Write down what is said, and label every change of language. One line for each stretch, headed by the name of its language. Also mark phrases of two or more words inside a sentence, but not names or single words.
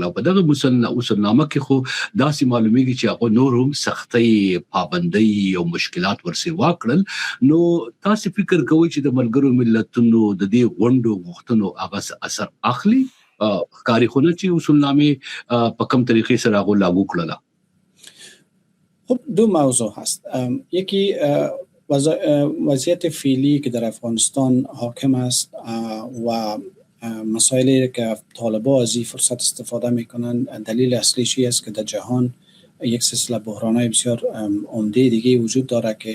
Pashto: په دغه اصولنامه کې خو داسې معلومیږي چې هغه نور هم سختۍ، پابندۍ او مشکلات ورسېوا کړل. نو تاسو فکر کوئ چې د ملګرو ملتونو د دې غونډو غوښتنو هغه اثر اخلي ښکاري خو نه چې اصولنامه په کوم طریقې سره هغه لاګو کړله؟
Persian: خب 2 موضوع هست. یکی وضعیت فعلی که در افغانستان حاکم است و مسائلی که طالبان از این فرصت استفاده میکنن، دلیل اصلیش است که در جهان یک سلسله بحران‌های بسیار عمده دیگه وجود داره که